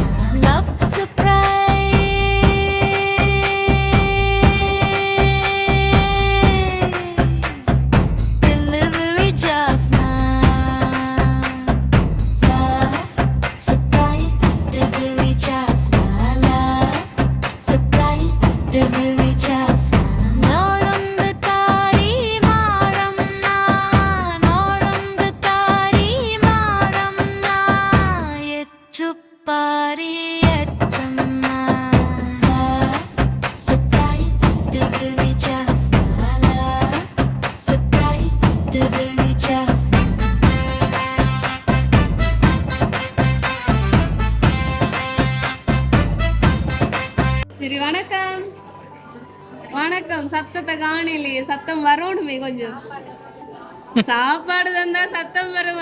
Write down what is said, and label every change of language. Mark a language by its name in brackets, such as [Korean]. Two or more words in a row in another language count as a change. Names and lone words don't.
[English] Love, surprise, delivery Jaffna. Love, surprise, delivery Jaffna. Love, surprise, delivery Jaffna. Norambu tari maram na, norambu tari maram na, etchuppari etchumma. Love, surprise, delivery Jaffna. Love, surprise, delivery Jaffna. [Tamil] சரி, வணக்கம். வணக்கம். சத்தத்தை காணலையே, சத்தம் வரணுமே கொஞ்சம். சாப்பாடு தந்தா சத்தம் வருமா?